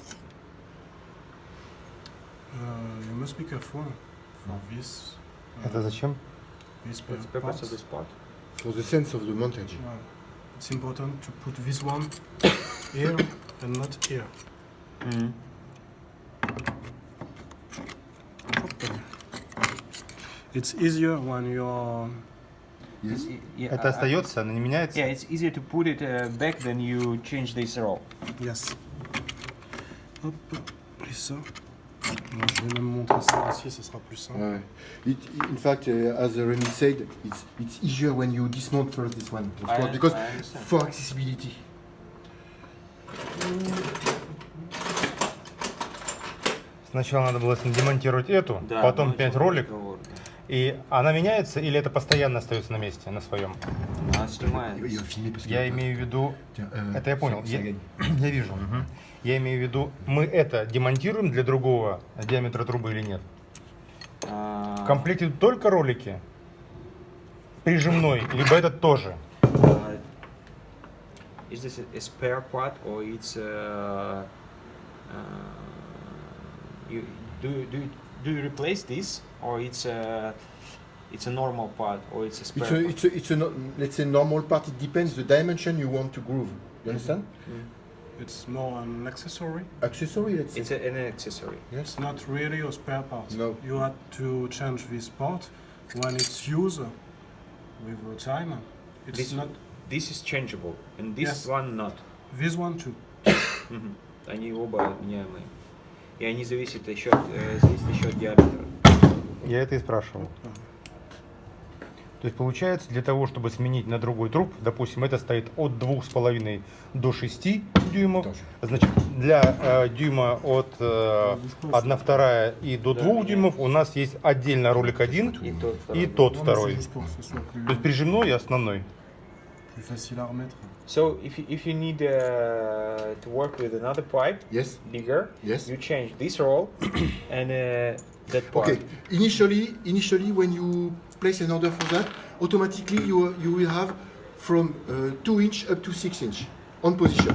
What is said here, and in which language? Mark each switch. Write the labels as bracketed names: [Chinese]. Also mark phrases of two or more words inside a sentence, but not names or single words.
[English] You must be careful for this. [Russian] Это зачем? [English] This What's the purpose part. of this part? For the sense of the montage. It's important to put this one here and not here. It's easier when you're. Yes. Yeah, [Russian] Это остается, оно не меняется? [English] yeah, it's easier to put it back than you change this roll. Yes. [French] Hop, et ça. Bon, je vais même montrer ça ici, ça sera plus simple. Ouais. [English] In fact, as Remy said, it's easier when you dismount first this one, of course, because I understand. for accessibility. [Russian] Сначала надо было демонтировать эту, Да, потом ну, снять это ролик. разговор, да. И она меняется или это постоянно остается на месте, на своем? Она снимает. [French] Il va filmer parce que. [Russian] Я имею в виду... [French] Tiens, [Russian] Это я понял. [French] ça gagne. [Russian] Я вижу. Я имею в виду, мы это демонтируем для другого диаметра трубы или нет? В комплекте только ролики? Прижимной, либо этот тоже? [English] Is this a spare part or it's you do you replace this or it's a normal part or it's a spare part? It's a let's say normal part. It depends the dimension you want to groove. You understand? It's more an accessory. Accessory, let's say. It's an accessory. It's not really a spare part. No. You have to change this part when it's used with the time. It's This- not This is changeable and this Yes. one not. this one too. [Russian] Они оба меняемые. И они зависят еще от диаметра. Я это и спрашивал. То есть получается, для того, чтобы сменить на другой труб, допустим, это стоит от 2,5 до 6 дюймов, значит, для дюйма от 1,2 и до 2 дюймов у нас есть отдельно ролик 1 и тот второй. [French] Juste pour que ce soit plus, [Russian] То есть прижимной и основной. [French] plus facile à remettre. [English] So if you need to work with another pipe, Yes. bigger, Yes. you change this roll and that part. Okay. Initially, when you place an order for that, automatically you will have from 2 inch up to 6 inch on position.